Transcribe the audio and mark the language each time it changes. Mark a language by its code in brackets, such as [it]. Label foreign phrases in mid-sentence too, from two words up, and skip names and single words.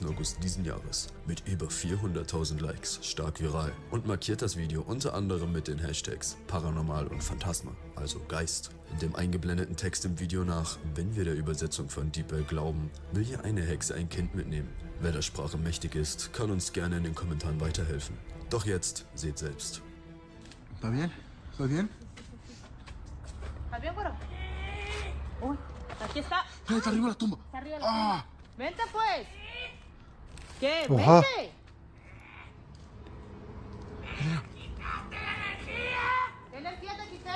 [de] August diesen Jahres mit über 400.000 Likes stark viral und markiert das Video unter anderem mit den Hashtags Paranormal und Phantasma, also Geist. Dem eingeblendeten Text im Video nach, wenn wir der Übersetzung von DeepL glauben, will hier eine Hexe ein Kind mitnehmen. Wer der Sprache mächtig ist, kann uns gerne in den Kommentaren weiterhelfen. Doch jetzt seht selbst. [es] ¿Está bien? ¿Estás bien? ¿Estás bien, güero? Uy, aquí está. Está arriba de la tumba. Está arriba de la Ah. tumba. Vente, pues. ¿Qué? Oja. Vente. ¿Qué energía te quité?